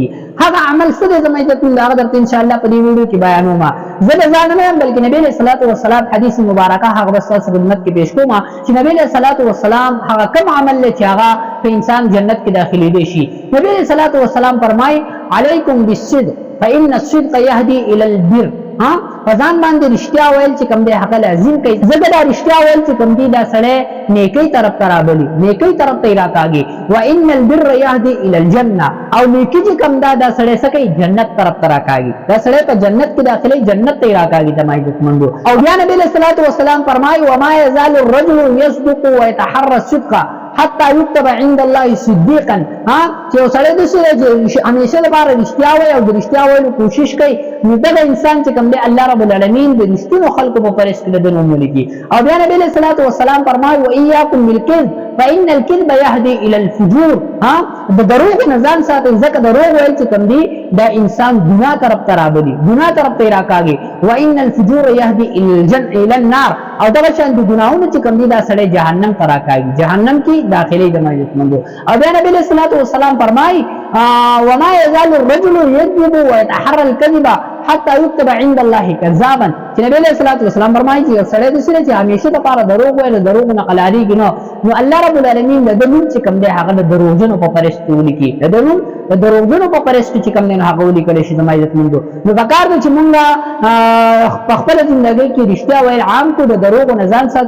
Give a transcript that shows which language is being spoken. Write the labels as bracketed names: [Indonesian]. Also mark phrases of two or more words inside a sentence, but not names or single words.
[Pashto] هغه عمل څه دی زما عزت الله درته [Arabic] ان شاء الله [Pashto] په دې ویډیو کې بیانوم. زه د ځان نه بلکې نبی [Arabic] صلی الله علیه وسلم [Pashto] حدیث مبارکه هغه بس تاسو خدمت کې پیښ کوم چې نبی [Arabic] صلی الله علیه وسلم [Pashto] هغه کوم عمل له چې هغه په انسان جنت کې داخلي دي شي. نبی [Arabic] صلی الله علیه وسلم [Pashto] فرمایي [Arabic] علیکم بالصدق فإن الصدق يهدي إلى البر. [Pashto] فزان باندې رښتیا ویل چې کوم دی حق لازم کوي، زګه دا رښتیا ویل چې کوم دی دا سړی نیکی طرف ته رابلی، نیکی طرف ته راکاږي. [Arabic] وان البر يهدي الى الجنه، او نیکی چې کوم دا سړی سکی جنت طرف ته راکاږي، دا سړی په جنت کې داخلي جنت ته راکاږي د مایت مندو. [Pashto] او بیا نبی [Arabic] صلی الله علیه وسلم [Pashto] فرمایي [Arabic] وما يزال الرجل يصدق ويتحرى الصدق حتى يكتب عند الله صديقا. [Pashto] چې سړی د چې همیشه لپاره رښتیا وایي او د رښتیا ویلو کوشش کوي، نو دغه انسان چې کوم دی [Arabic] الله رب العالمین [Pashto] د رښتینو خلکو په پرش کې د نوم ولیکي. او بیا نبی [Arabic] صلی الله علیه وسلم [Pashto] فرمایي [Arabic] واياكم بالكذب فإن الكذب يهدي إلى الفجور. [Pashto] د دروغ نه ځان ساتئ، ځکه دروغ ویل چې کوم دی دا انسان ګناه طرف ته رابلي، ګناه طرف ته راکاږي. [Arabic] وان الفجور يهدي الى النار، [Pashto] او دغه شان د ګناهونو چې کوم دی دا سړی جهنم ته راکاږي، جهنم کې داخلي د مایت مندو. او بیا نبی [Arabic] صلی الله علیه وسلم [Pashto] فرمایي [Arabic] وما يزال الرجل يكذب ويتحرى الكذب حتى يكتب عند الله كذابا. [Pashto] چې نبی [Arabic] صلی الله علیه وسلم [Pashto] فرمایي چې سړی د سره چې همیشه د پاره دروغ وایي، دروغ نه قلاریږي، نو [Arabic] الله رب العالمین [Pashto] د دې چې کوم دی هغه د دروغجنو په پرشتو ولیکي، د دروغجنو په پرشتو چې کوم دی هغه ولیکل شي د مایت مندو. نو پکار دی چې مونږه په خپل ژوندۍ کې رښتیا وایي عام کو، د دروغ نه ځان ساتو.